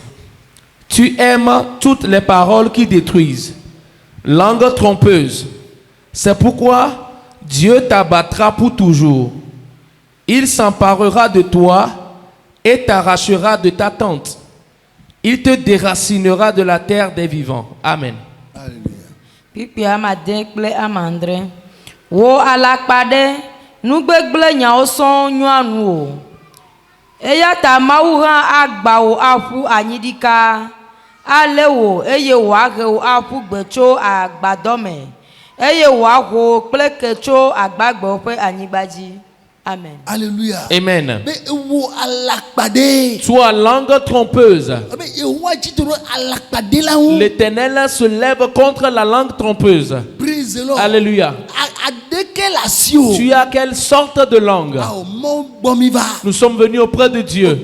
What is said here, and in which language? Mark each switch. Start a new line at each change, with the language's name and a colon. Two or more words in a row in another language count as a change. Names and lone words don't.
French: Tu aimes toutes les paroles qui détruisent, langue trompeuse. C'est pourquoi Dieu t'abattra pour toujours. Il s'emparera de toi et t'arrachera de ta tente. Il te déracinera de la terre des vivants. Amen.
Ewe: Eya ta mawu hã agba wo aƒu anyidika ale wo eye wòahe wo aƒu gbe tso agbadɔ me eye wòaho kple ke tso agbagbewo ƒe anyigba dzi.
French: Amen. Alléluia. Amen. Toi, langue trompeuse. L'Éternel se lève contre la langue trompeuse. Alléluia. Tu as quelle sorte de langue? Nous sommes venus auprès de Dieu.